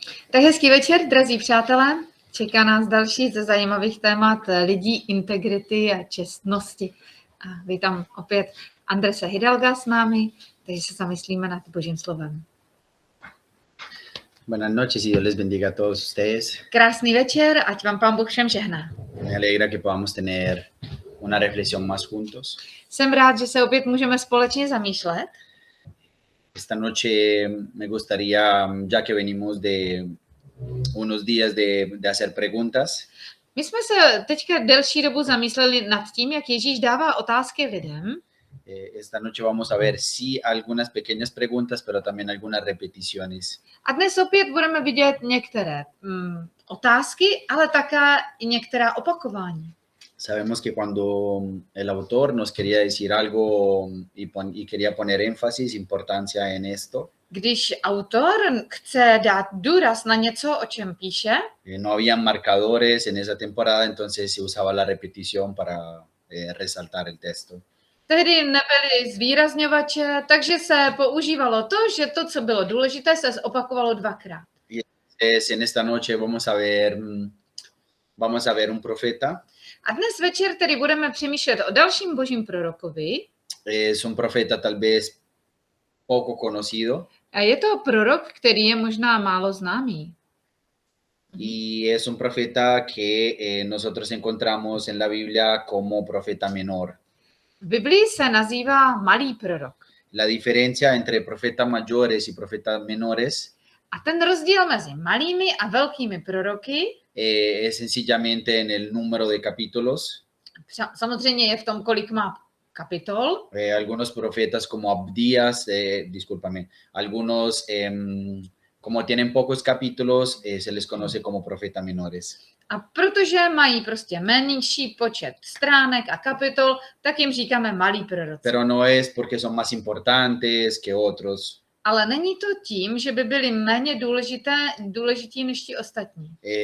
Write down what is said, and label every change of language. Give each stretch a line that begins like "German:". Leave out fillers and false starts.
Czech: Tak hezký večer, drazí přátelé. Čeká nás další ze zajímavých témat lidí, integrity a čestnosti. A vítám opět Andrese Hidalga s námi, takže se zamyslíme nad Božím slovem.
Spanish: Buenas noches y Dios les bendiga a todos ustedes.
Czech: Krásný večer, ať vám Pán Bůh všem žehná.
Spanish: Me alegra que podamos tener una reflexión más juntos.
Czech: Jsem rád, že se opět můžeme společně zamýšlet.
Spanish: Esta noche me gustaría, ya que venimos de unos días de hacer preguntas,
Czech: My jsme se teďka delší dobu zamýšleli nad tím, jak Ježíš dává otázky lidem.
Spanish: esta noche vamos a ver sí algunas pequeñas preguntas, pero también algunas repeticiones.
Czech: A dnes opět budeme vidět některé otázky, ale také i některá opakování.
Spanish: Sabemos que cuando el autor nos quería decir algo y quería poner énfasis, importancia en esto,
Czech: Když autor chce dát důraz na něco, o čem píše,
Spanish: no habían marcadores en esa temporada, entonces se usaba la repetición para resaltar el texto.
Czech: tehdy nebyly zvýrazňovače, takže se používalo to, že to, co bylo důležité, se zopakovalo dvakrát.
Spanish: En esta noche vamos a ver un profeta.
Czech: A dnes večer tedy budeme přemýšlet o dalším božím prorokovi.
Spanish: Es un profeta tal vez poco conocido
Czech: A je to prorok, který je možná málo známý.
Spanish: y es un profeta que nosotros encontramos en la Biblia como profeta menor.
Czech: V Biblii se nazývá malý prorok.
Spanish: La diferencia entre profetas mayores y profetas menores
Czech: A ten rozdíl mezi malými a velkými proroky
Spanish: es sencillamente en el número de capítulos.
Czech: samozřejmě je v tom, kolik má kapitol.
Spanish: Algunos profetas como Abdías, algunos como tienen pocos capítulos, se les conoce como profetas menores.
Czech: A protože mají prostě menší počet stránek a kapitol, tak jim říkáme malí proroci.
Spanish: Pero no es porque son más importantes que otros.
Czech: Ale není to tím, že by byli méně důležití než ti ostatní.